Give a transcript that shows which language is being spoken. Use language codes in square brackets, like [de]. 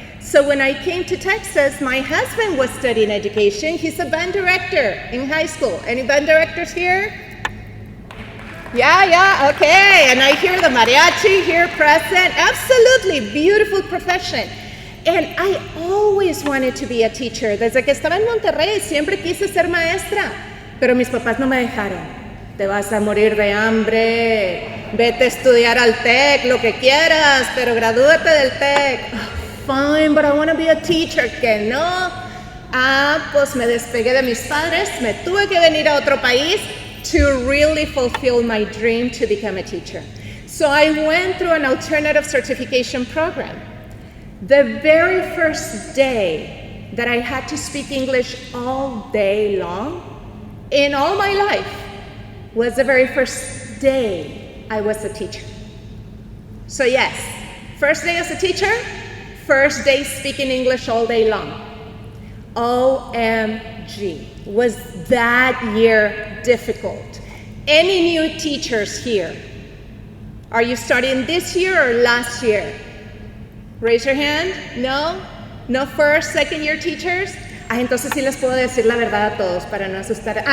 [en] So when I came to Texas, my husband was studying education. He's a band director in high school. Any band directors here? Yeah, okay. And I hear the mariachi here present. Absolutely, beautiful profession. And I always wanted to be a teacher. [es] Desde que estaba en Monterrey, siempre quise ser maestra. Pero mis papás no me dejaron. Te vas a morir de hambre. Vete a estudiar al TEC, lo que quieras, pero gradúate del TEC. [en] Oh, fine, but I want to be a teacher. [es] Que no. Pues me despegué de mis padres. Me tuve que venir a otro país [en] to really fulfill my dream to become a teacher. So I went through an alternative certification program. The very first day that I had to speak English all day long, in all my life, was the very first day I was a teacher. So yes, first day as a teacher, first day speaking English all day long. OMG, was that year difficult? Any new teachers here? Are you starting this year or last year? Raise your hand. No? No first, second year teachers? [es] Entonces sí les puedo decir la verdad a todos para no asustar.